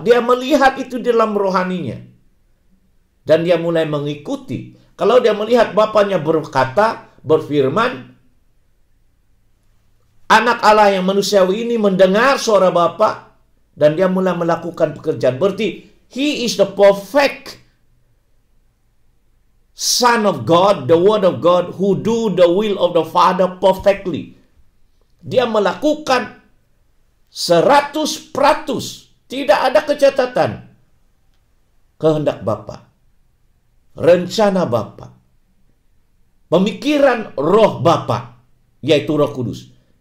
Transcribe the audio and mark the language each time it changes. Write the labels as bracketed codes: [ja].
[id] Dia melihat itu dalam rohaninya. Dan dia mulai mengikuti. Kalau dia melihat Bapanya berkata, berfirman, anak Allah yang manusiawi ini mendengar suara Bapa, dan dia mulai melakukan pekerjaan. [en] Berarti, he is the perfect Son of God, the Word of God, who do the will of the Father perfectly. [id] Dia melakukan 100%, tidak ada kecatatan. Kehendak Bapa, rencana Bapa, pemikiran roh Bapa, yaitu Roh Kudus.